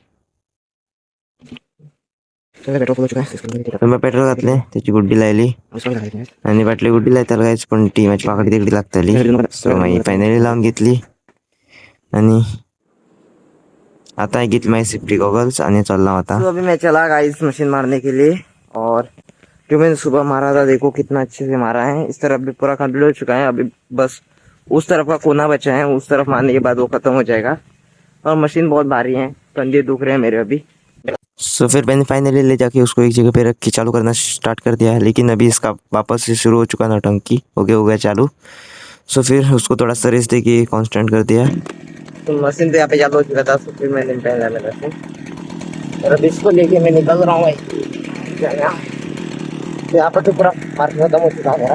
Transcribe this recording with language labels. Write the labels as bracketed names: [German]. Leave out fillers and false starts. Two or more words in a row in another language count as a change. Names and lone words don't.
[Konkani] पेट्रोल घातलें तेची गुड्डी लायली आनी फाटली गुड्डी लायताली गायस पूण ती मातशी वांकडी तिकडी लागताली मागीर फायनली लावन घेतली आनी आता हांवें घेतली मागीर [English] safety goggles [Konkani] आनी चल्ला आतां [Hindi] अभी मैं चला गाइस मशीन मारने के लिए और जो मैंने सुबह मारा था देखो कितना अच्छे से मारा है। इस तरफ भी पूरा कंप्लीट हो चुका है अभी बस उस तरफ का कोना बचा है उस तरफ मारने के बाद वो खत्म हो जाएगा और मशीन बहुत भारी है कंधे दुख रहे हैं मेरे अभी फिर मैंने फाइनली ले जाके उसको एक जगह पे रख के चालू करना स्टार्ट कर दिया लेकिन अभी इसका वापस से शुरू हो चुका नौटंकी हो गया चालू फिर उसको थोड़ा सा रेस्ट देके कांस्टेंट कर दिया तो मशीन तो यहाँ पे चालू हो चुका था फिर मैंने पहला लगा और अब इसको लेके मैं निकल रहा हूँ भाई यहाँ पर तो पूरा मार्केट खत्म हो चुका है।